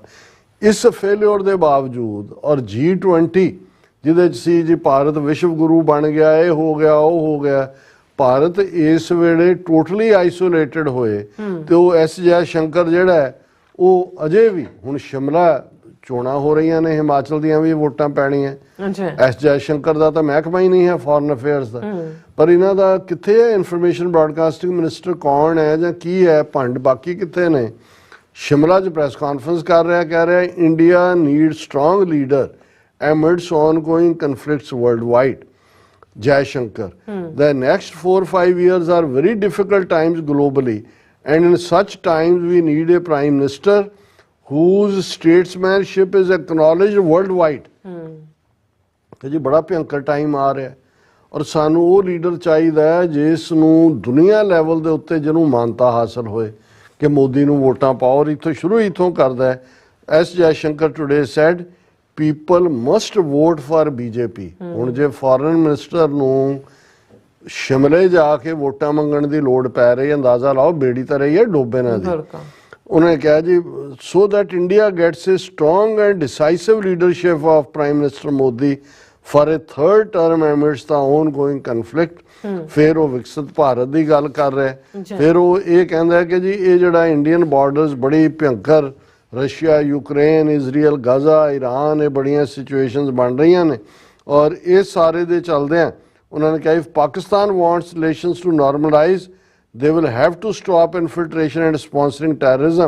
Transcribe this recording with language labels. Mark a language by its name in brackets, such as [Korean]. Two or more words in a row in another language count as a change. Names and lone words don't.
[Punjabi] ਇਸ ਫੇਲਿਅਰ ਦੇ ਬਾਵਜੂਦ ਔਰ G20 ਜਿਹਦੇ 'ਚ ਸੀ ਜੀ ਭਾਰਤ ਵਿਸ਼ਵ ਗੁਰੂ ਬਣ ਗਿਆ, ਇਹ ਹੋ ਗਿਆ, ਉਹ ਹੋ ਗਿਆ, ਭਾਰਤ ਇਸ ਵੇਲੇ [English] totally isolated [Punjabi] ਹੋਏ ਤੇ ਉਹ ਐਸ ਜੈ ਸ਼ੰਕਰ ਜਿਹੜਾ ਉਹ ਅਜੇ ਵੀ, ਹੁਣ ਸ਼ਿਮਲਾ ਚੋਣਾਂ ਹੋ ਰਹੀਆਂ ਨੇ, ਹਿਮਾਚਲ ਦੀਆਂ ਵੀ ਵੋਟਾਂ ਪੈਣੀਆਂ, ਐਸ ਜੈ ਸ਼ੰਕਰ ਦਾ ਤਾਂ ਮਹਿਕਮਾ ਹੀ ਨਹੀਂ ਹੈ [English] foreign affairs [Punjabi] ਦਾ, ਪਰ ਇਹਨਾਂ ਦਾ ਕਿੱਥੇ ਹੈ [English] information broadcasting minister [Punjabi] ਕੌਣ ਹੈ ਜਾਂ ਕੀ ਹੈ ਭੰਡ, ਬਾਕੀ ਕਿੱਥੇ ਨੇ। ਸ਼ਿਮਲਾ 'ਚ [English] press conference [Punjabi] ਕਰ ਰਿਹਾ, ਕਹਿ ਰਿਹਾ [English] India need strong leader amidst ongoing conflicts worldwide. Jai Shankar. The next 4-5 years are very difficult times globally, and in such times we need a prime minister whose statesmanship is acknowledged worldwide. [Punjabi] ਕਿ ਜੀ ਬੜਾ ਭਿਅੰਕਰ ਟਾਈਮ ਆ ਰਿਹਾ ਔਰ ਸਾਨੂੰ ਉਹ ਲੀਡਰ ਚਾਹੀਦਾ ਹੈ ਜਿਸ ਨੂੰ ਦੁਨੀਆ ਲੈਵਲ ਦੇ ਉੱਤੇ ਜਿਹਨੂੰ ਮਾਨਤਾ ਹਾਸਲ ਹੋਏ ਕਿ ਮੋਦੀ ਨੂੰ ਵੋਟਾਂ ਪਾਓ, ਔਰ ਇੱਥੋਂ ਸ਼ੁਰੂ ਇੱਥੋਂ ਕਰਦਾ ਹੈ। [English] ਐਸ ਜੈ ਸ਼ੰਕਰ today said people must vote for BJP. [Punjabi] ਹੁਣ ਜੇ [English] foreign minister [Punjabi] ਨੂੰ ਸ਼ਿਮਲੇ ਜਾ ਕੇ ਵੋਟਾਂ ਮੰਗਣ ਦੀ ਲੋੜ ਪੈ ਰਹੀ, ਅੰਦਾਜ਼ਾ ਲਾਓ ਬੇੜੀ ਤਾਂ ਰਹੀ ਹੈ ਡੋਬੇ ਨਾ ਦੀ। ਉਹਨੇ ਕਿਹਾ ਜੀ [English] so that India gets a strong and decisive leadership of Prime Minister Modi for a third term amidst the ongoing conflict. [Punjabi] ਫਿਰ ਉਹ ਵਿਕਸਿਤ ਭਾਰਤ ਦੀ ਗੱਲ ਕਰ ਰਿਹਾ, ਫਿਰ ਉਹ ਇਹ ਕਹਿੰਦਾ ਕਿ ਜੀ ਇਹ ਜਿਹੜਾ [English] Indian borders [Punjabi] ਬੜੀ ਭਿਅੰਕਰ, ਰਸ਼ੀਆ, ਯੂਕਰੇਨ, ਇਜ਼ਰਾਈਲ, ਗਾਜ਼ਾ, ਈਰਾਨ, ਇਹ ਬੜੀਆਂ ਸਿਚੁਏਸ਼ਨਸ ਬਣ ਰਹੀਆਂ ਨੇ ਔਰ ਇਹ ਸਾਰੇ ਦੇ ਚੱਲਦਿਆਂ ਉਹਨਾਂ ਨੇ ਕਿਹਾ [English] If Pakistan wants relations to normalise they will have to stop infiltration and sponsoring terrorism.